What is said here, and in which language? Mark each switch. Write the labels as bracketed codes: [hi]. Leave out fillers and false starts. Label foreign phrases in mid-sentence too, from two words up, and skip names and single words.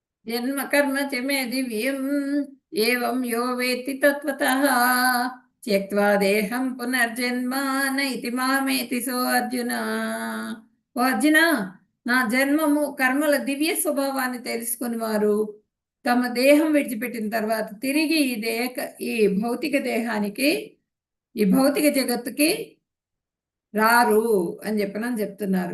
[sa] జన్మ కర్మ చ మే దివ్యం ఏవం యో వేత్తి తత్వతః త్యక్త్వా దేహం పునర్జన్మ నైతి మామేతి సో అర్జున. [te] ఓ అర్జున, నా జన్మము కర్మల దివ్య స్వభావాన్ని తెలుసుకుని వారు తమ దేహం విడిచిపెట్టిన తర్వాత తిరిగి ఈ భౌతిక దేహానికి, ఈ భౌతిక జగత్తుకి రారు అని చెప్తున్నారు.